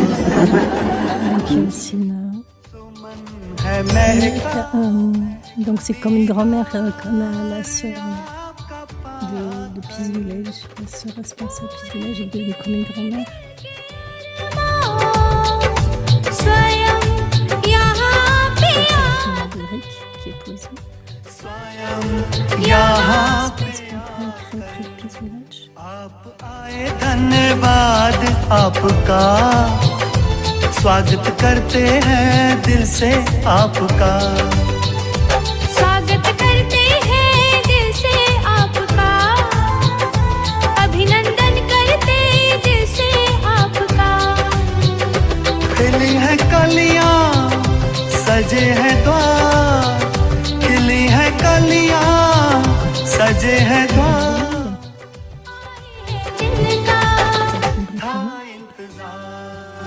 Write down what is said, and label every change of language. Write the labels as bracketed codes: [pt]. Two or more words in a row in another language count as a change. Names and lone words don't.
[fr] Donc c'est comme une grand-mère, comme la sœur de Peace Village, la sœur responsable de Peace Village est devenue comme une grand-mère. [hi] स्वयं यहाँ पे [fr] C'est la première brique qui est posée. [hi] यहाँ [fr] Parce qu'on peut écrire auprès de Peace Village. [hi] आप आए, धन्यवाद आपका, स्वागत करते हैं दिल से आपका, स्वागत करते हैं दिल से आपका, अभिनंदन करते दिल से आपका। खिली है कलियां, सजे हैं द्वार, खिली है कलियां, सजे हैं द्वार, था इंतजार।